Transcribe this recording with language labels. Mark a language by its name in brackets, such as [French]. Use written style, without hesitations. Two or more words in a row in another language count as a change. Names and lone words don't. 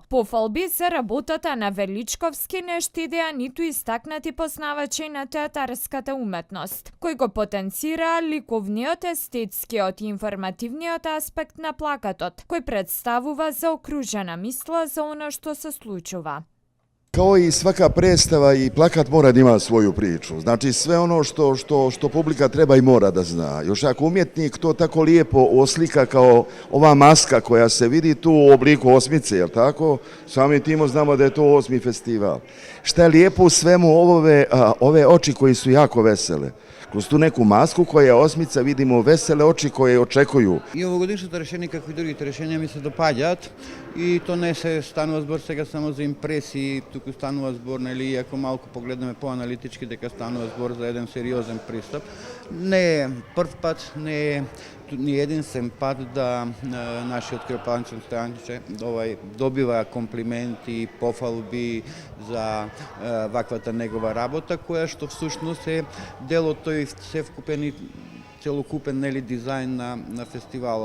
[Macedonian] Пофалби за работата на Величковски не штедеа ниту истакнати познавачи на театарската уметност, кои го потенцираа ликовниот, естетскиот и информативниот аспект на плакатот, кој представува заокружена мисла за она што се случува. [Serbian] Kao i svaka predstava i plakat mora da ima svoju priču. Znači sve ono što publika treba i mora da zna. Još ako umjetnik to tako lijepo oslika kao ova maska koja se vidi tu u obliku osmice, jel tako? Sami timo znamo da je to 8. festival. Šta je lijepo u svemu ove oči koji su jako vesele. Kroz tu neku masku koja je osmica vidimo vesele oči koje očekuju. [Macedonian] И овогодишното решение, како и другите решенија, ми се допаѓаат и то не се станува збор сега само за импресии, туку станува збор, нели, ако малку погледнеме поаналитички, дека станува збор за еден сериозен пристап. Не е прв пат, не е ни единствен пат да нашиот Кривопаланчен Стојанче добива комплименти и пофалби за ваквата негова работа, која што всушност е дел од тој севкупен и целокупен дизајн на фестивалот.